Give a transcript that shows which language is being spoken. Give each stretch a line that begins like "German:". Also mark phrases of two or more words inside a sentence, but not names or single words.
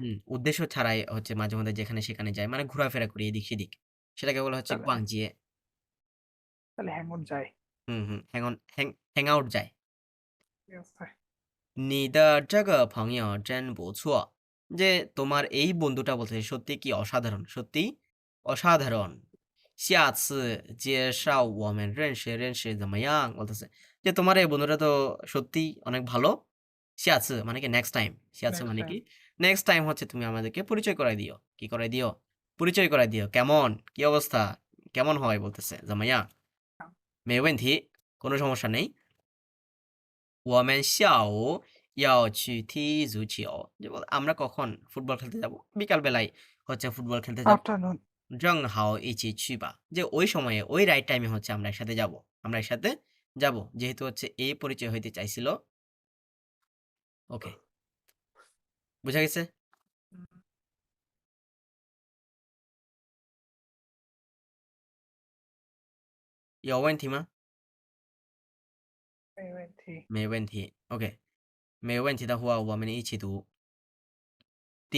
Bangla: উদ্দেশ্য ছাড়াই হচ্ছে মাঝে মধ্যে যেখানে সেখানে যাই মানে ঘোরাফেরা করি এদিক সেদিক সেটাকে বলা হচ্ছে তাহলে গুয়াংজিয়ে তাহলে
English: hang out
Bangla: যায়।
English: hang out
Bangla: যায় ঠিক আছে।
Chinese: 你的这个朋友真不错
Bangla: যে তোমার এই বন্ধুটা বলতেছে সত্যি কি অসাধারণ সত্যি অসাধারণ
Chinese: 下次介绍我们认识怎么样
Bangla: বলতেছে যে তোমার এই বন্ধুটা তো সত্যি অনেক ভালো 下次 মানে কি
English: next time
Bangla: 下次 নেক্সট মানে টাইম। কি
English: next time
Bangla: হচ্ছে তুমি আমাদেরকে পরিচয় করাই দিও কি করাই দিও পরিচয় করাই দিও কেমন কি অবস্থা কেমন হয় বলতেছে
Chinese: 怎么样没问题
Bangla: কোনো সমস্যা নেই
Chinese: 我们下午要去踢足球
Bangla: যে আমরা কখন ফুটবল খেলতে যাব বিকাল বেলায় হচ্ছে ফুটবল খেলতে যাব আফটারনুন।
Chinese: 正好一起去吧
Bangla: যে ওই সময়ে ওই রাইট টাইমে হচ্ছে আমরা একসাথে যাব আমরা একসাথে যাব যেহেতু হচ্ছে এই পরিচয় হইতে চাইছিল ওকে বুঝা গেছে
Chinese: 有问题吗没问题。没问题 OK 没有问题的话我们一起读第